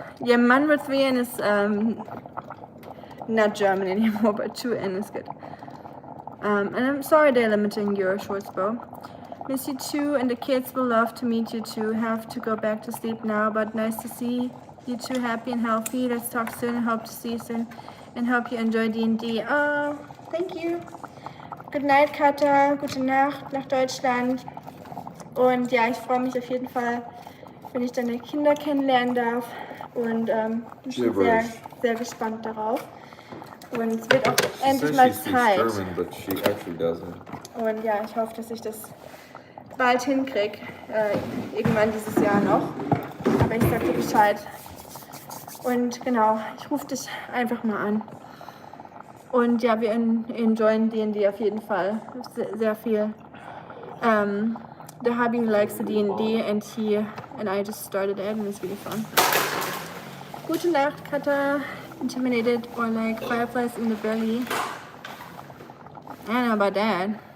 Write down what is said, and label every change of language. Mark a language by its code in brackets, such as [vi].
[en] Yeah, man with 3 N is not German anymore, but 2 N is good. And I'm sorry they're limiting your shorts, Bo. Miss you too, and the kids will love to meet you too. Have to go back to sleep now, but nice to see you two happy and healthy. Let's talk soon and hope to see you soon. And hope you enjoy D&D. Oh, thank you. Good night, Katha. [de] Gute Nacht nach Deutschland. Und ja, ich freue mich auf jeden Fall, wenn ich deine Kinder kennenlernen darf. Und bin schon sehr, sehr gespannt darauf. Und es wird auch endlich mal Zeit. [en] German, but she actually doesn't. [de] Und ja, ich hoffe, dass ich das bald hinkriege. Irgendwann dieses Jahr noch. Aber ich sag dir Bescheid. Und genau, ich rufe dich einfach mal an. Und ja, wir enjoyen D&D auf jeden Fall. Sehr, sehr viel. [en] The hubby likes the D&D and I just started it and it's really fun. [de] Gute Nacht, [en] Katha. Intimidated or like fireflies in the belly. I don't know about that.